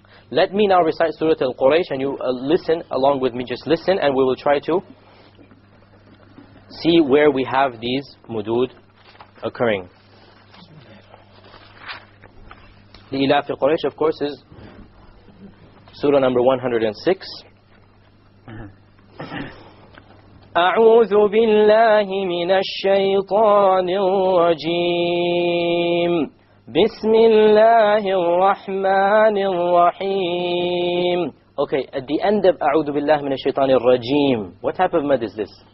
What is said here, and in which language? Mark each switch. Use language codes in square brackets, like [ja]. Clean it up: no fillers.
[en] Let me now recite Surah Al-Quraysh, and you listen along with me. Just listen, and we will try to see where we have these mudud occurring. The Ilaf Quraysh, of course, is Surah number 106. [ar] أعوذ بالله من الشيطان الرجيم بسم الله الرحمن الرحيم. [en] Okay, at the end of [ar] أعوذ بالله من الشيطان الرجيم, [en] what type of mad is this?